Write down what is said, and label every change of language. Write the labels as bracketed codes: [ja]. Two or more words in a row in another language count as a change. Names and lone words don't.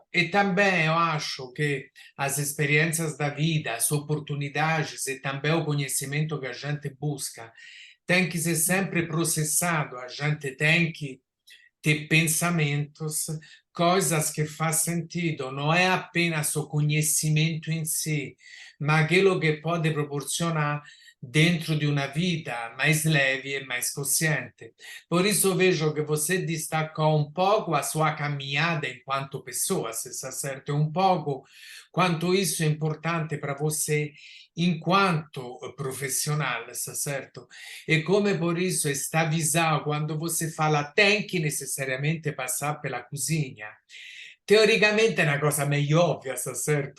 [pt] E também eu acho que as experiências da vida, as oportunidades e também o conhecimento que a gente busca tem que ser sempre processado, a gente tem que ter pensamentos, coisas que faz sentido, não é apenas o conhecimento em si, mas aquilo que pode proporcionar dentro [it] di una vita [pt] mais leve e mais consciente. Por isso vejo que você destacou um pouco a sua caminhada enquanto pessoa, se está certo, um pouco quanto isso é importante para você enquanto profissional, está certo? E come por isso esta visão, quando você fala tem que necessariamente passar pela cozinha, teoricamente é uma coisa meio óbvia, está certo?